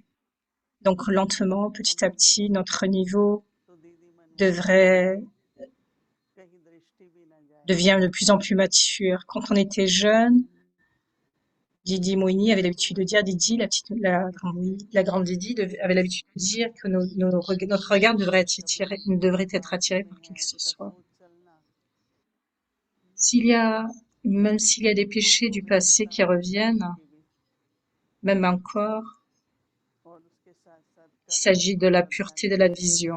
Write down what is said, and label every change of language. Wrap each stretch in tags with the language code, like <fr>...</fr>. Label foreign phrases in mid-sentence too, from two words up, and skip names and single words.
<fr>Donc, lentement, petit à</fr> <hi>अभी जब</hi> <fr>petit, notre niveau</fr> <hi>तो दीदी मन में</hi> <fr>devrait</fr> <hi>कहीं दृष्टि भी ना जाए।</hi> <fr>devient de plus en plus mature. Quand on était jeune, Didi Moini avait l'habitude de dire, Didi, la grande Didi avait l'habitude de dire que notre regard devrait être attiré par qui que ce soit. Même s'il y a des péchés du passé qui reviennent, même encore, il s'agit de la pureté de la vision.</fr>